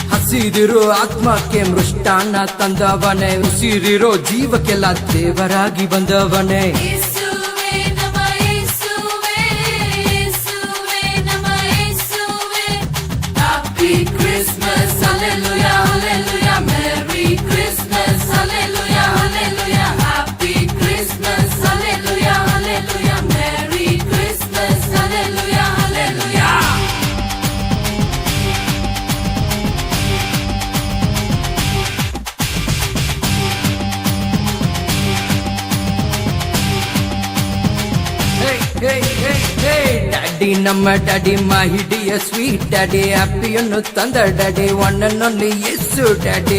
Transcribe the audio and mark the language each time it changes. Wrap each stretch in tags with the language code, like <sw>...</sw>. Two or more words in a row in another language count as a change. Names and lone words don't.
<kn>ಹಸಿದಿರೋ ಆತ್ಮಕ್ಕೆ ಮೃಷ್ಟಾನ್ನ ತಂದವನೇ, ಉಸಿರಿರೋ ಜೀವಕ್ಕೆಲ್ಲ ದೇವರಾಗಿ ಬಂದವನೇ.</kn> <en>Happy Christmas, hallelujah, hallelujah, Merry Christmas, hallelujah, hallelujah, Happy Christmas, hallelujah, hallelujah, Merry Christmas, hallelujah, hallelujah. Hey, hey, hey, hey, Daddy,</en> <kn>ನಮ್ಮ ಡ್ಯಾಡಿ,</kn> <en>my dear sweet daddy,</en> <kn>ಹ್ಯಾಪಿಯನ್ನು ತಂದ</kn> <en>daddy, one and only</en> <kn>ಯೇಸು ಡ್ಯಾಡಿ.</kn>